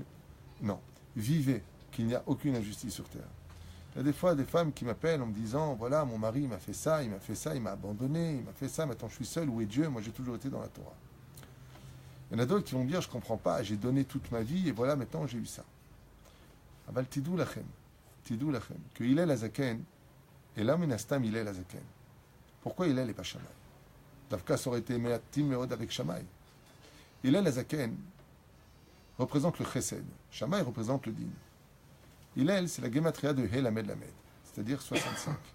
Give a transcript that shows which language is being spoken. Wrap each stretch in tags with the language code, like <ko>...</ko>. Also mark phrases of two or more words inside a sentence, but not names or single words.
<fr>Non, vivez qu'il n'y a aucune injustice sur terre. Il y a des fois des femmes qui m'appellent en me disant, voilà, mon mari m'a fait ça, il m'a abandonné, il m'a fait ça, maintenant je suis seul, où est Dieu? Moi j'ai toujours été dans la Torah. Il y en a d'autres qui vont me dire, je ne comprends pas, j'ai donné toute ma vie et voilà, maintenant j'ai eu ça.</fr> <he>אבל תדעו לכם,</he> <fr>que Hillel Azaken, et là, minastam Hillel Azaken. Pourquoi Hillel n'est pas Shammai? Davka, ça aurait été</fr> <he>מעטים מאוד</he> <fr>avec Shammai. Hillel Azaken représente le Chesed. Shammai représente le Din. Hillel, c'est la Gematria de</fr> <he>הא למד למד,</he> <fr>c'est-à-dire 65.</fr>